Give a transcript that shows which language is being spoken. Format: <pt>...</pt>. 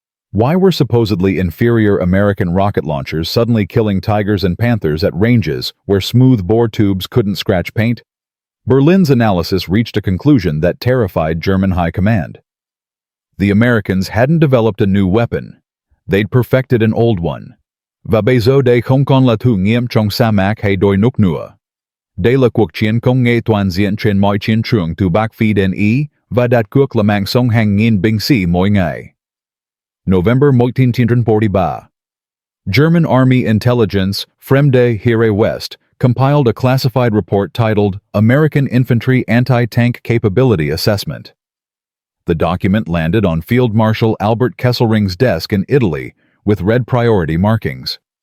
<en>Why were supposedly inferior American rocket launchers suddenly killing Tigers and Panthers at ranges where smooth-bore tubes couldn't scratch paint? Berlin's analysis reached a conclusion that terrified German high command. The Americans hadn't developed a new weapon. They'd perfected an old one.</en> <vi>Và bây giờ đây không còn là thử nghiệm trong sa mạc hay đồi nước nữa. Đây là cuộc chiến công nghệ toàn diện trên mọi chiến trường từ Bắc Phi đến Ý và đặt cược là mạng sống hàng nghìn binh sĩ mỗi ngày.</vi> <en>November 1943. German Army Intelligence Fremde Heere West compiled a classified report titled American Infantry Anti-Tank Capability Assessment. The document landed on Field Marshal Albert Kesselring's desk in Italy with red priority markings.</en>